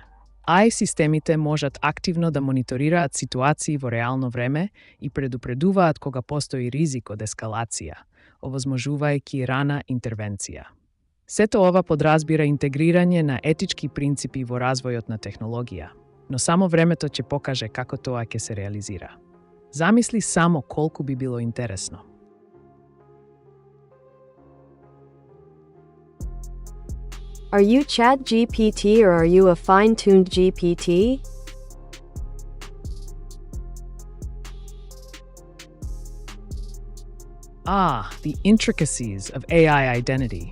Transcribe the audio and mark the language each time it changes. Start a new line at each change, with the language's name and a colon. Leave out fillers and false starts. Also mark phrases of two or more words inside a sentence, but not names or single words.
Macedonian: AI системите можат активно да мониторираат ситуации во реално време и предупредуваат кога постои ризик од ескалација, ovozmožувајќи рана интервенција. Сето ова подразбира интегрирање на етички принципи во развојот на технологија, но само времето ќе покаже како тоа ќе се реализира. Замисли само колку би било интересно.
English: Are you ChatGPT or are you a fine-tuned GPT? Ah, the intricacies of AI identity.